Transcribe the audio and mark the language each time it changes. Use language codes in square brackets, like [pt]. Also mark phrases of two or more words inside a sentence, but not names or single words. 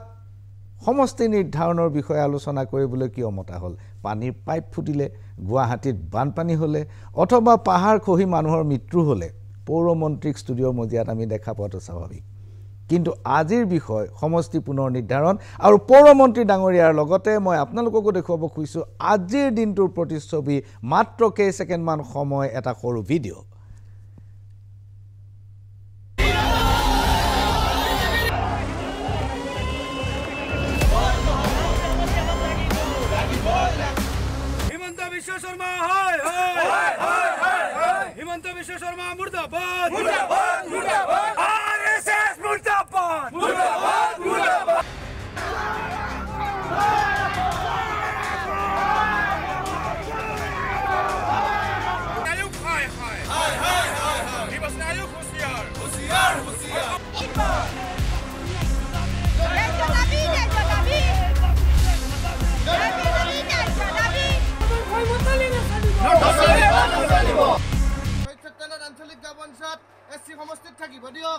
[as] সমষ্টি নিৰ্ধাৰণৰ বিষয়ে আলোচনা কৰিবলৈ কিয় মতা হ'ল পানীৰ পাইপ ফুটিলে গুৱাহাটীত বানপানী হ'লে অথবা পাহাৰ খহি মানুহৰ মৃত্যু হ'লে পৌৰমন্ত্ৰীক ষ্টুডিঅ'ৰ মজিয়াত আমি দেখা পোৱাটো স্বাভাৱিক কিন্তু আজিৰ বিষয় সমষ্টি পুনৰ নিৰ্ধাৰণ আৰু পৌৰমন্ত্ৰী ডাঙৰীয়াৰ লগতে মই আপোনালোককো দেখুৱাব খুজিছো আজিৰ দিনটোৰ প্ৰতিচ্ছবি মাত্ৰ কেই ছেকেণ্ডমান সময় এটা সৰু ভিডিঅ' [hi] हिमंत विश्व शर्मा मुर्दाबाद मुर्दाबाद मुर्दाबाद आरएसएस मुर्दाबाद मुर्दाबाद मुर्दाबाद नायक हाय हाय हाय हाय हाय ये बस नायक होशियार होशियार होशियार [as] আঞ্চলিক গাবনসাত এসসি সমষ্টিত থাকিব দিয়ক